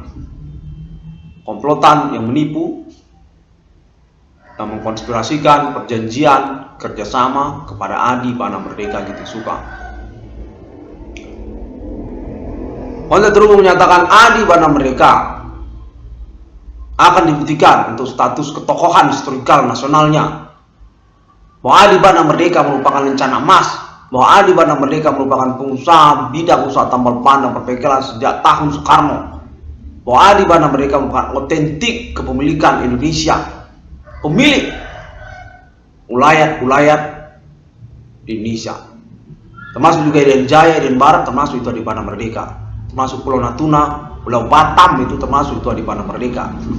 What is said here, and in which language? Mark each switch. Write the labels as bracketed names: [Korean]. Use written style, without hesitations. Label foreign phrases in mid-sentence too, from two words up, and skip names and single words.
[Indonesian] Komplotan yang menipu dan mengkonspirasikan perjanjian kerjasama kepada Adi Bana Merdeka Gitik Suka. Kontek Teduh menyatakan Adi Bana Merdeka akan dibuktikan untuk status ketokohan historikal nasionalnya, bahwa Adi Bana Merdeka merupakan lencana emas, bahwa Adi Bana Merdeka merupakan pengusaha bidang usaha tambal ban dan perbengkelan sejak tahun Soekarno, bahwa Adi Bana Merdeka merupakan otentik kepemilikan Indonesia, pemilik ulayat-ulayat di Indonesia, termasuk juga Irian Jaya, Irian Barat, termasuk itu Adi Bana Merdeka, termasuk Pulau Natuna, Pulau Batam itu termasuk itu Adi Bana Merdeka.